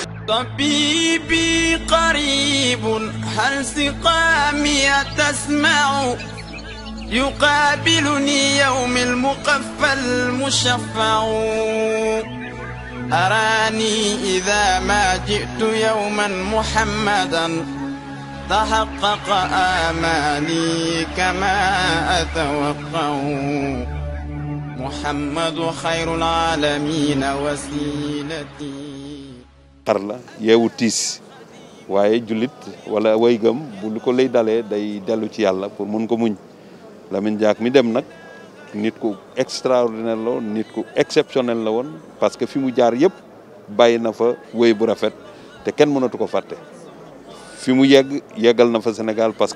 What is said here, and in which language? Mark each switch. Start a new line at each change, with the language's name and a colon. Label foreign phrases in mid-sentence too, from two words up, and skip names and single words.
Arabic: طبيبي قريب هل سقامي تسمع يقابلني يوم المقفى المشفع أراني إذا ما جئت يوما محمدا تحقق آمالي كما أتوقع محمد خير العالمين وسيلتي
Wolof: xar la yeewu tiis waaye jullit wala way gëm bu lu ko lay dalee day dellu ci yàlla pour mun ko muñ Lamine Diack mi dem nag nit ku extraordinaire la woon nit ku exceptionnel la woon
French: parce que
Wolof: fi mu jaar yëpp bàyyi na fa wéy bu rafet te kenn mënatu ko fàtte fi mu yeggal na fa Sénégal parce